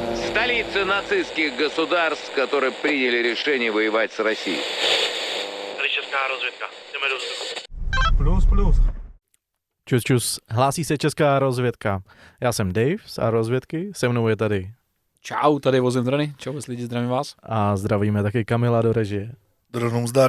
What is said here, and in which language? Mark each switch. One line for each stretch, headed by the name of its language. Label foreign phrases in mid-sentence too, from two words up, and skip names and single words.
Russian: Столицы нацистских государств, которые приняли решение воевать с Россией.
Czech: Tady česká rozvědka. Jdeme do vzduchu. Plus. Čus, hlásí se česká rozvědka. Já jsem Dave z rozvědky, se mnou je tady. Čau, tady vozím drony. Čau, lidi, zdravím vás. A zdravíme taky Kamila do režie. Dronom zdar.